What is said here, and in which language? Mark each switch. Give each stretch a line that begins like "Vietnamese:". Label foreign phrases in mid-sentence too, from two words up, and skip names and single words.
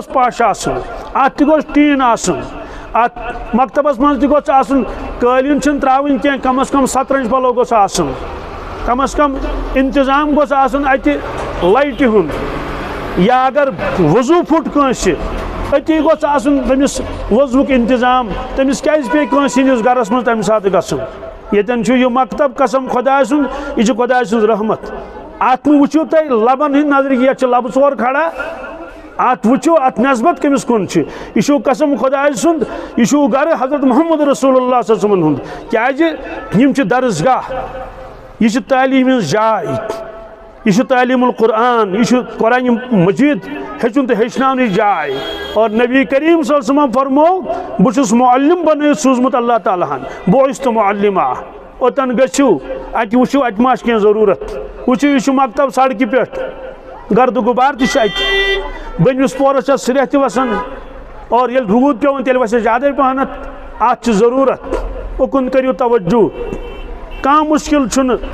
Kashmiri: گوٚژھ پش آسُن اتھ تہِ گوٚژھ ٹیٖن آسُن اتھ مکتبس منٛز تہِ گوٚژھ آسُن قٲلیٖن چھِنہٕ ترٛاوٕنۍ کینٛہہ کم از کم 7 پلو گوٚژھ آسُن کم از کم انتظام گوٚژھ آسُن اتہِ لایٹہِ ہُنٛد یا اگر وضوٗ پھُٹ کٲنٛسہِ أتی گوٚژھ آسُن تٔمِس وضوٗک انتظام تٔمِس کیٛازِ پیٚیہِ کٲنٛسہِ ہٕنٛدِس گرس منٛز تمہِ ساتہٕ گژھُن ییٚتٮ۪ن چھُ یہِ مکتب قسم خۄداے سُنٛد یہِ چھُ خۄداے سٕنٛز رحمت اتھ مہٕ وٕچھِو تُہۍ لبن ہٕنٛدۍ نظرِ یتھ چھِ لبہٕ ژور کھڑا ات وٕچھِو اتھ نسبت کٔمِس کُن چھِ یہِ چھُ قسم خۄداے سُنٛد یہِ چھُ گرٕ حضرت محمد رسول اللہ
Arabic: صلی اللہ علیہ وسلم
Kashmiri: ہُنٛد کیٛازِ یِم چھِ درسگاہ یہ چھِ تعلیٖم ہٕنٛز جاے یہ چھِ تعلیٖم القرآن یہ چھِ قرآن مجیٖد ہیٚچھُن تہٕ ہیٚچھناونٕچ جاے اور نبی کریم
Arabic: صلی اللہ علیہ وسلم
Kashmiri: فرموو بہٕ چھُس معلم بنٲیِتھ سوٗزمُت اللہ تعالیٰ ہن
Arabic: بوعثتُ معلما
Kashmiri: اوٚتن گٔژھِو اتہِ وٕچھِو اتہِ ما چھِ کینٛہہ ضروٗرت وٕچھِو یہِ چھُ مکتب سڑکہِ پٮ۪ٹھ گردٕ غُبار تہِ چھُ اتہِ بٔنمِس پورس چھِ سرٛیٚح تہِ وسان اور ییٚلہِ روٗد پیوٚوُن تیٚلہِ وسہِ زیادَے پہنتھ اتھ چھِ ضروٗرت اُکُن کٔرِو توجہ کانٛہہ مُشکل چھُنہٕ